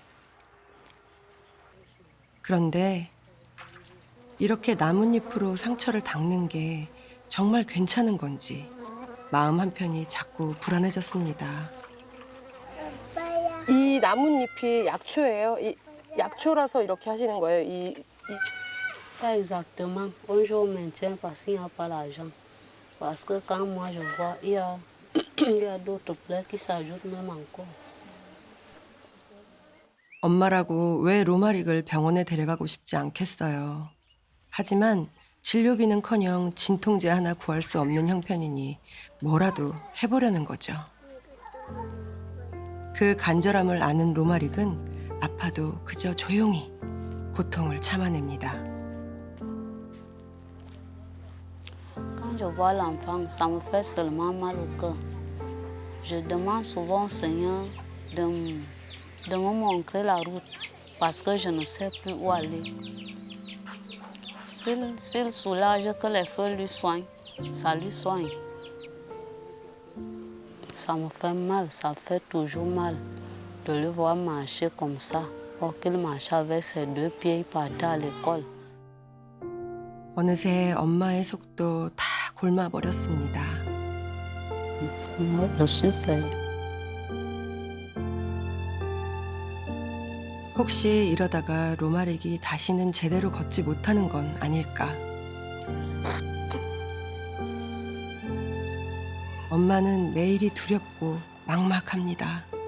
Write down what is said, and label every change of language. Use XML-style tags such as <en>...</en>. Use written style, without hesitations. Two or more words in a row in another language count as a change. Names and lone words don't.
<ko>그런데 이렇게 나뭇잎으로 상처를 닦는 게 정말 괜찮은 건지 마음 한편이 자꾸 불안해졌습니다. 이 나뭇잎이 약초예요? 이 약초라서 이렇게 하시는 거예요?</ko> <fr>Pas exactement. Un jour, on maintient parce qu'il n'y a pas l'argent. Parce que quand moi je vois, il y a Il y a d'autres plaies qui s'ajoutent même encore.</fr> <ko>엄마라고 왜 로마릭을 병원에 데려가고 싶지 않겠어요. 하지만 진료비는커녕 진통제 하나 구할 수 없는 형편이니 뭐라도 해보려는 거죠. 그 간절함을 아는 로마릭은 아파도 그저 조용히 고통을 참아냅니다.</ko> <fr>Quand je vois l'enfant, ça me fait seulement mal au cœur. Je demande souvent au Seigneur de me montrer la route parce que je ne sais plus où aller. S'il soulage que les feux lui soignent, ça lui soigne. Ça me fait mal, ça fait toujours mal de le voir marcher comme ça. Or qu'il marche avec ses 2 pieds, il partait à l'école.</fr> <ko>어느새 엄마의 속도 다 골마버렸습니다.</ko> <fr>Je suis perdue.</fr> <ko>혹시 이러다가 로마릭이 다시는 제대로 걷지 못하는 건 아닐까. 엄마는 매일이 두렵고 막막합니다.</ko>